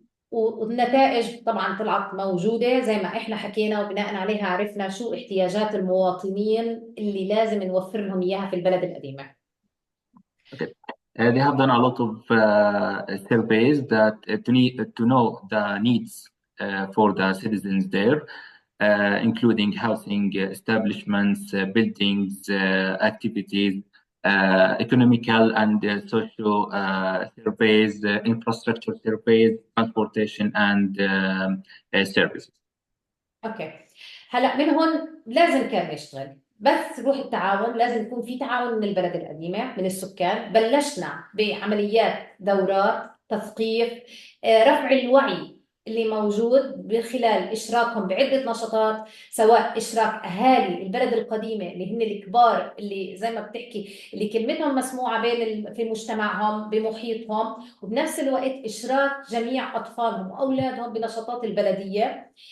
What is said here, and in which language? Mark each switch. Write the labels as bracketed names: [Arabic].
[Arabic] والنتائج طبعا طلعت موجوده زي ما احنا حكينا، وبناء عليها عرفنا شو احتياجات المواطنين اللي لازم نوفر لهم اياها في البلد القديمه. [English] Okay. They have done a lot of surveys that to know the needs for the citizens there, including housing establishments, buildings, activities, economical and social surveys, infrastructure surveys, transportation and services. Okay. [Arabic] هلا من هون لازم كان نشتغل، بس روح التعاون لازم يكون في تعاون من البلد القديمه، من السكان. بلشنا بعمليات دورات تثقيف، رفع الوعي اللي موجود بخلال إشراكهم بعدة نشاطات، سواء إشراك أهالي البلد القديمة اللي هن الكبار اللي زي ما بتحكي اللي كلمتهم مسموعة في مجتمعهم بمحيطهم، وبنفس الوقت إشراك جميع أطفالهم وأولادهم بنشاطات البلدية.